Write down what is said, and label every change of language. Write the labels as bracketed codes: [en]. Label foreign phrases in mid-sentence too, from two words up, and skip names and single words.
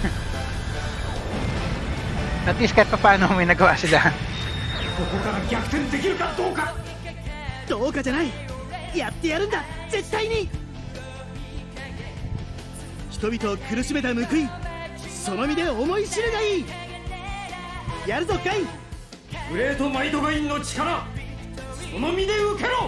[en] At least [tl] kahit pa paano may nagawa sila. [ja] ここから逆転できるかどうか。どうかじゃない。やってやるんだ、絶対に。人々を苦しめた報い、その身で思い知るがいい。やるぞガイ。グレートマイトガインの力、その身で受けろ。